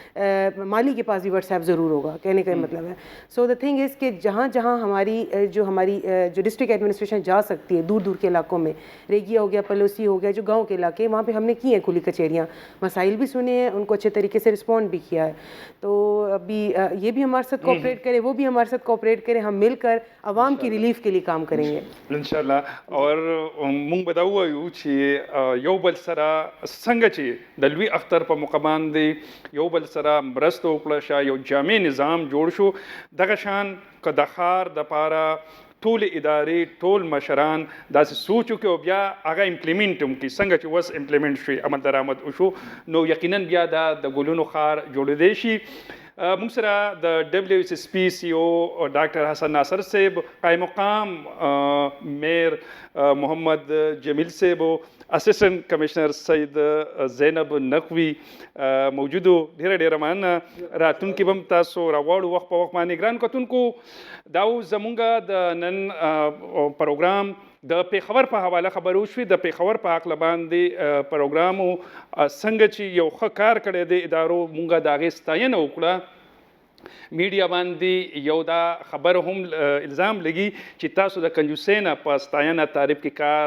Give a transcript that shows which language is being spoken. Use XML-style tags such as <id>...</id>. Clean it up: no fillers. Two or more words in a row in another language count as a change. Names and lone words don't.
<ur>مالی کے پاس بھی واٹس ایپ ضرور ہوگا کہنے کا مطلب ہے</ur> <en>so the thing is</en> <ur>کہ جہاں جہاں ہماری جو</ur> <en>district administration</en> <ur>جا سکتی ہے دور دور کے علاقوں میں ریگیا ہو گیا پلوسی ہو گیا جو گاؤں کے علاقے وہاں پہ ہم نے کی ہیں کھلی کچہریاں مسائل بھی سنے ہیں ان کو اچھے طریقے سے رسپونڈ بھی کیا ہے تو ابھی یہ بھی ہمارے ساتھ کوآپریٹ کرے وہ بھی ہمارے ساتھ کوآپریٹ کرے ہم مل کر عوام کی ریلیف کے لیے کام کریں گے</ur> <ps>انشاءاللہ اور مونږ به دا ووایو چې یو بل سره څنګه چې د لوی اختر په موقع باندې یو بل سره مرسته وکړه شا یو جامع نظام جوړ شو دغه شان که د ښار دپاره ټول ادارې ټول مشران داسې سوچ وکړي او بیا هغه امپلیمنټ هم کړي څنګه چې اوس امپلیمنټ شوي عمل درآمد وشو نو یقینا بیا دا د ګلونو ښار جوړېدی شي موږ سره د WSSP CEO ډاکټر حسن ناصر صاحب قائم مقام میر محمد جمیل صاحب اسسٹنٹ کمشنر سید زینب نقوی موجودو ډیره مننه راتلونکي به هم تاسو راغواړو وخت په وخت باندې ګران کتونکو دا زمونږ د نن پروګرام د پیښور په حواله خبرو شوې د پیښور په هکله باندې پروګرام څنګه چې یو ښه کار کړی دی ادارو مونږ د هغې ستاینه وکړه میډیا باندې یو دا خبر هم الزام لګي چې تاسو د کنجوسۍ نه په ستاینه تعریف کې</ps>